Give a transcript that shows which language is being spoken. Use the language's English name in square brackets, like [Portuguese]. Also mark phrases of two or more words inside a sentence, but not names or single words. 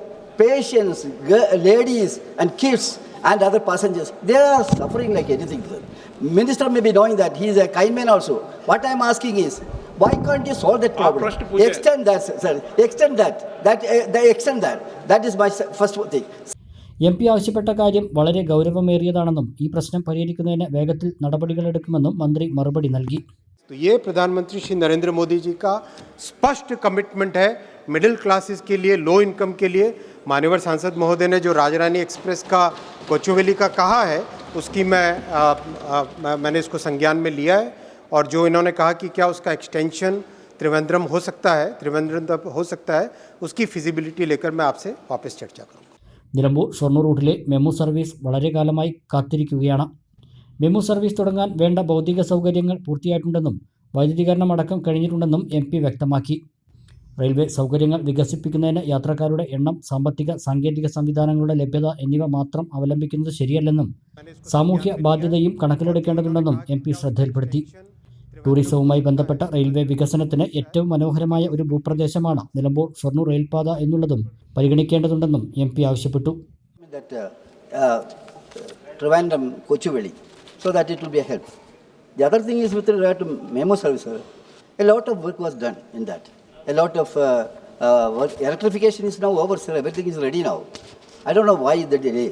[English] Patients, ladies and kids and other passengers, they are suffering like anything. Minister may be knowing that, he is a kind man also. What I am asking is, why can't you solve that problem? Extend that, sir. Extend that. Extend that. That is my first thing. [Malayalam] MP ആവശ്യപ്പെട്ട കാര്യം വളരെ ഗൗരവമേറിയതാണെന്നും ഈ പ്രശ്നം പരിഹരിക്കുന്നതിന് വേഗത്തിൽ നടപടികളെടുക്കുമെന്നും മന്ത്രി മറുപടി നൽകി. [Hindi] तो ये प्रधानमंत्री श्री नरेंद्र मोदी जी का स्पष्ट कमिटमेंट है [English] middle classes [Hindi] के लिए, [English] low income [Hindi] के लिए. मान्यवर सांसद महोदय ने जो राजरानी एक्सप्रेस का कोचुवेली का कहा है, उसकी मैंने इसको संज्ञान में लिया है. और जो इन्होंने कहा कि क्या उसका एक्सटेंशन त्रिवेंद्रम हो सकता है, त्रिवेंद्रम तक हो सकता है, उसकी फिजिबिलिटी लेकर मैं आपसे वापस चर्चा करूँगा. [Malayalam] നിലമ്പൂർ ഷൊർണൂർ റൂട്ടിലെ മെമു സർവീസ് വളരെ കാലമായി കാത്തിരിക്കുകയാണ്. മെമു സർവീസ് തുടങ്ങാൻ വേണ്ട ഭൗതിക സൗകര്യങ്ങൾ പൂർത്തിയായിട്ടുണ്ടെന്നും വൈദ്യുതീകരണം അടക്കം കഴിഞ്ഞിട്ടുണ്ടെന്നും MP വ്യക്തമാക്കി. റെയിൽവേ സൗകര്യങ്ങൾ വികസിപ്പിക്കുന്നതിന് യാത്രക്കാരുടെ എണ്ണം, സാമ്പത്തിക സാങ്കേതിക സംവിധാനങ്ങളുടെ ലഭ്യത എന്നിവ മാത്രം അവലംബിക്കുന്നത് ശരിയല്ലെന്നും സാമൂഹ്യ ബാധ്യതയും കണക്കിലെടുക്കേണ്ടതുണ്ടെന്നും MP ശ്രദ്ധയിൽപ്പെടുത്തി. ടൂറിസവുമായി ബന്ധപ്പെട്ട റെയിൽവേ വികസനത്തിന് ഏറ്റവും മനോഹരമായ ഒരു ഭൂപ്രദേശമാണ് നിലമ്പൂർ ഷൊർണൂർ റെയിൽപാത എന്നുള്ളതും പരിഗണിക്കേണ്ടതുണ്ടെന്നും MP ആവശ്യപ്പെട്ടു. [English] Trivandrum, Kochuveli, so that it will be a help. The other thing is with regard to memo service, a lot of work was done in that. A lot of work. Electrification is now over, sir. Everything is ready now. I don't know why the delay.